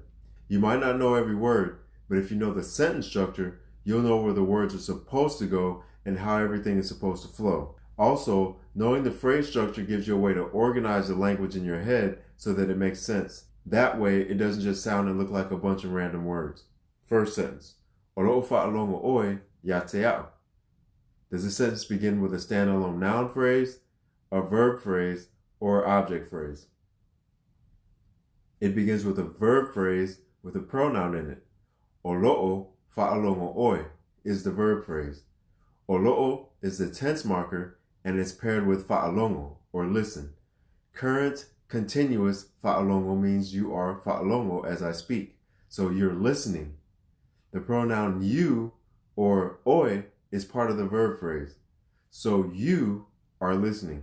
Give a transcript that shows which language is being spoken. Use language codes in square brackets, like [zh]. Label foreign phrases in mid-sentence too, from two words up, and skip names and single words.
[en] You might not know every word, but if you know the sentence structure, you'll know where the words are supposed to go and how everything is supposed to flow. Also, knowing the phrase structure gives you a way to organize the language in your head so that it makes sense. That way, it doesn't just sound and look like a bunch of random words. First sentence. [sm] Olo'o fa'alongo oe ya te ao. [en] Does the sentence begin with a standalone noun phrase, a verb phrase, or object phrase? It begins with a verb phrase with a pronoun in it. [sm] Olo'o fa'alongo oe [en] is the verb phrase. Olo'o is the tense marker and it's paired with fa'alongo, or listen. Current continuous fa'alongo means you are fa'alongo as I speak, so you're listening. The pronoun you or oe is part of the verb phrase, so you are listening.